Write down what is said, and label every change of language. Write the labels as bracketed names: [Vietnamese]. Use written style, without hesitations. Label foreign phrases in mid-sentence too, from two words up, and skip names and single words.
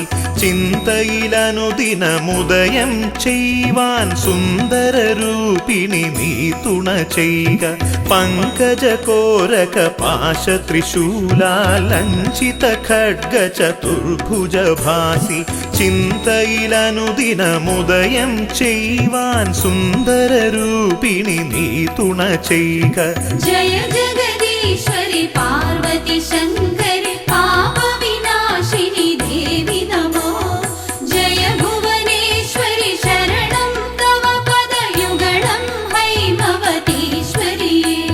[Malayalam] चिन्तയിലനുദിനമുദയം ചെയ്വാൻ സുന്ദരരൂപിണി നീ തുണ ചെയ്ക പങ്കജകോരക പാശ ത്രിശൂലാലഞ്ചിത ഖഡ്ഗ ചതുർഭുജ ഭാസി ചിന്തയിലനുദിനമുദയം ചെയ്വാൻ സുന്ദരരൂപിണി നീ തുണ ചെയ്ക [Sanskrit] जय जगदीश्वरि पार्वती शङ्करि पापविनाशिनि देवि नमो जय भुवनेश्वरि शरणं तव पदयुगलं हैमवतीश्वरिये